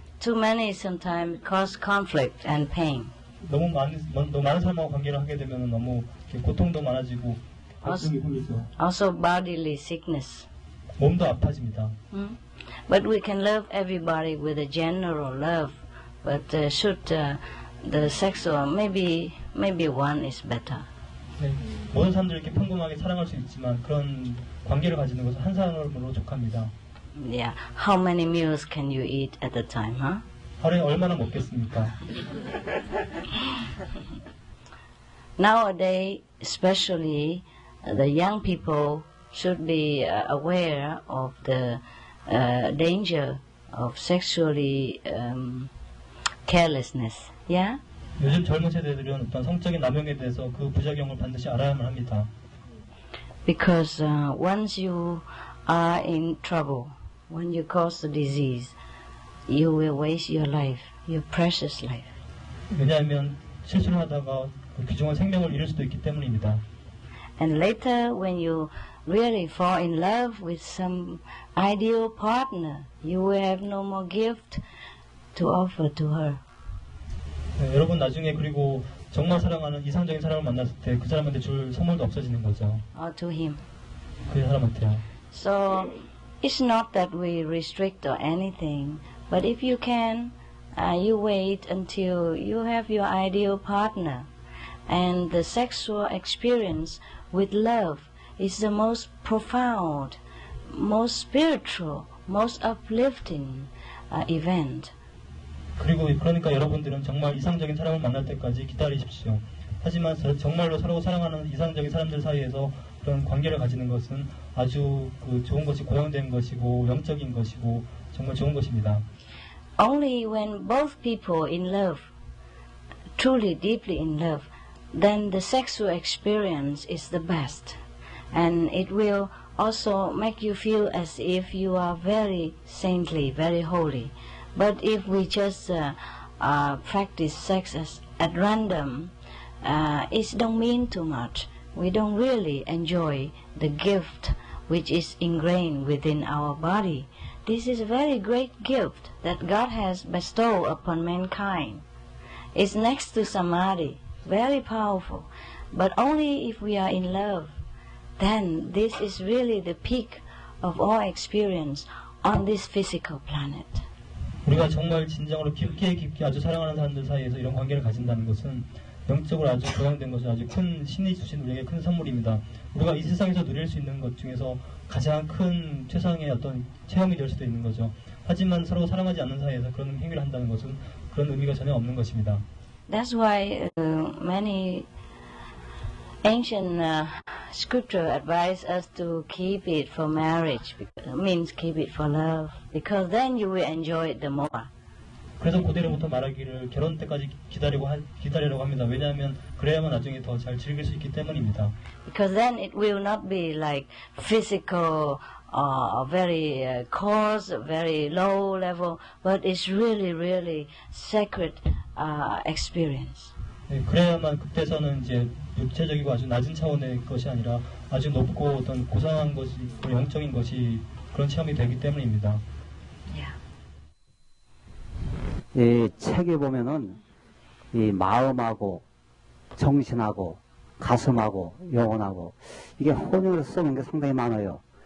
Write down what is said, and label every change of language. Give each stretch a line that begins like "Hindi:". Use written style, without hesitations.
English: Too many sometimes cause conflict and pain.
Korean: 너무 많은 사람하고 관계를 하게 되면 너무 고통도 많아지고 갈등이 생기죠.
English: Also bodily sickness.
Korean: 몸도 아파집니다.
English: But we can love everybody with a general love. But should the sexual maybe one is better.
Korean: 네, 모든 사람들 이렇게 평범하게 사랑할 수 있지만 그런 관계를 가지는 것은 한 사람으로 족합니다.
English: Yeah. How many meals can you eat at a time, huh?
Korean: 하루에 얼마나 먹겠습니까?
English: Nowadays, especially the young people should be aware of the danger of sexually carelessness. Yeah?
Korean: 요즘 젊은 세대들은 어떤 성적인 남용에 대해서 그 부작용을 반드시 알아야만 합니다.
English: Because once you are in trouble, when you cause the disease, you will waste your life, your precious life.
Korean: 왜냐하면 실수를 하다가 그 귀중한 생명을 잃을 수도 있기 때문입니다.
English: And later, when you really fall in love with some ideal partner, you will have no more gift to offer to her.
Korean: 네, 여러분 나중에 그리고 정말 사랑하는 이상적인 사람을 만났을 때 그 사람한테 줄 선물도 없어지는 거죠.
English: Or to him.
Korean: 그 사람한테요.
English: So it's not that we restrict or anything, but if you can, you wait until you have your ideal partner, and the sexual experience with love is the most profound, most spiritual, most uplifting event.
Korean: 그러니까 여러분들은 정말 이상적인 사람을 만날 때까지 기다리십시오. 하지만 정말로 서로 사랑하는 이상적인 사람들 사이에서 그런 관계를 가지는 것은 아주 좋은 것이 고양된 것이고 영적인 것이고 정말 좋은 것입니다.
English: Only when both people in love, truly deeply in love, then the sexual experience is the best. And it will also make you feel as if you are very saintly, very holy. But if we just practice sex at random, it don't mean too much. We don't really enjoy the gift which is ingrained within our body. This is a very great gift that God has bestowed upon mankind. It's next to samadhi, very powerful. But only if we are in love, then this is really the peak of all experience on this physical planet.
Korean: 우리가 정말 진정으로 깊게 아주 사랑하는 사람들 사이에서 이런 관계를 가진다는 것은 영적으로 아주 고양된 것은 아주 큰 신이 주신 우리에게 큰 선물입니다. 우리가 이 세상에서 누릴 수 있는 것 중에서 가장 큰 최상의 어떤 체험이 될 수도 있는 거죠. 하지만 서로 사랑하지 않는 사이에서 그런 행위를 한다는 것은 그런 의미가 전혀 없는 것입니다.
English: That's why many ancient scripture advise us to keep it for marriage, means keep it for love, because then you will enjoy it the more.
Korean: 그래서 고대로부터 말하기를 결혼 때까지 기다리라고 합니다. 왜냐하면 그래야만 나중에 더 잘 즐길 수 있기 때문입니다.
English: Because then it will not be like physical, very coarse, very low level, but it's really, really sacred experience.
Korean: 네, 그래야만 그때서는 이제 육체적이고 아주 낮은 차원의 것이 아니라 아주 높고 어떤 고상한 것이, 영적인 것이 그런 체험이 되기 때문입니다. 이 책에 보면은 이 마음하고 정신하고 가슴하고 영혼하고 이게 혼용해서 써놓은 게 상당히 많아요.